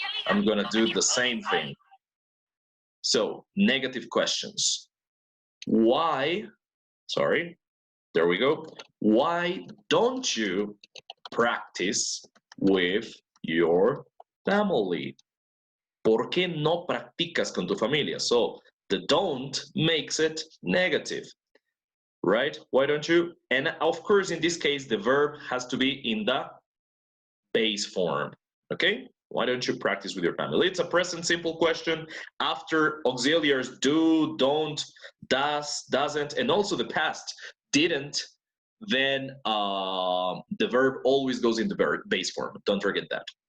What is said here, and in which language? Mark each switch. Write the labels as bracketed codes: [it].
[en] I'm gonna do the same thing. So, negative questions. Why, sorry, there we go. Why don't you practice with your family? [es] ¿Por qué no practicas con tu familia? [en] So, the don't makes it negative, right? Why don't you? And of course, in this case, the verb has to be in the base form, okay? Why don't you practice with your family? It's a present simple question. After auxiliaries do, don't, does, doesn't, and also the past didn't, then the verb always goes in the base form. Don't forget that.